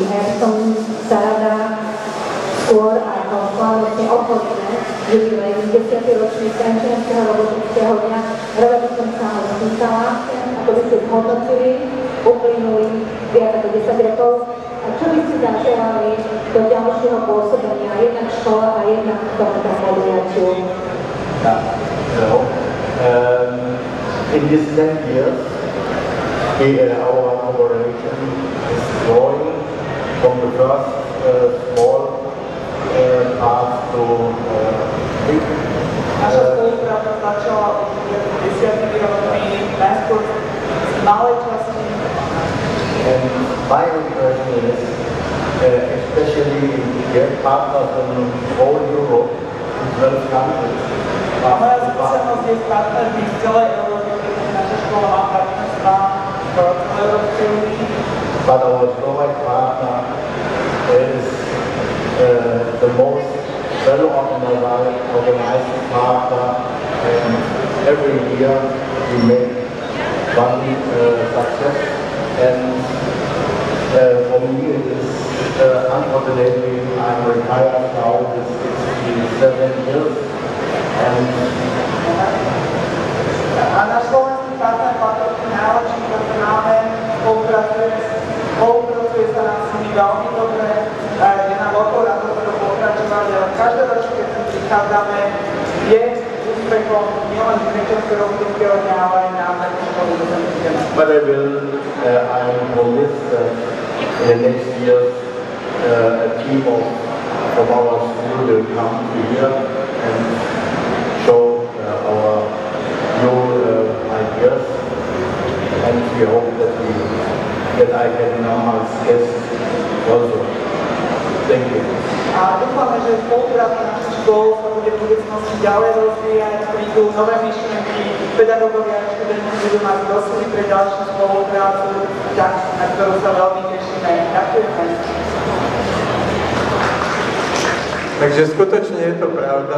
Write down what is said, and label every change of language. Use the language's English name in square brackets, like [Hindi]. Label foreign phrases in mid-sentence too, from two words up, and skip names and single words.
[Slovak] Ja som sa rada skôr ako slávnostne obchodné jubilej 10. ročník Trenčianskeho robotického dňa. Rada by som sa ho spýtala, ako by ste zhodnotili uplynulých viac ako 10 rokov a čo by ste zaželali do ďalšieho pôsobenia jednak škola a jednak tohto podujatiu. [English] In these 10 years, our collaboration is growing from the first small part to big. [Slovak] Naša spolupráca začala už pred 10 rokmi, najskôr z malej časti. [English] And my impression is, especially we have partners in whole Europe, in 12 countries. [Slovak] A moja skúsenosť je s partnermi z celej Európy, pretože naša škola má partnerstva v celej Európskej únii. [English] But our Slovak partner is the most well-organized partner, and every year we make one success. And for me it is, unfortunately, I'm retired now with 67 years. [Slovak] A náš slovenský partner patrí k najlepším, ktoré máme, spolupracuje sa nám s nimi veľmi dobre, je nám veľkou radosťou pokračovať, ale každoročne, keď sem prichádzame, je úspechom nielen z Trenčianskeho robotického dňa, ale aj na našej škole, kde sem prídeme. [English] But I'm convinced that in the next years a team from our school will come to here and show our new ideas, and we hope that I can now as guest also. Thank you. [Slovak] A dúfame, že spolupráca našich škôl sa bude v budúcnosti ďalej rozvíjať, prídu nové myšlienky, pedagógovia a študenti budú mať dosily pre ďalšiu spoluprácu, na ktorú sa veľmi tešíme. Ďakujeme. Takže skutočne je to pravda.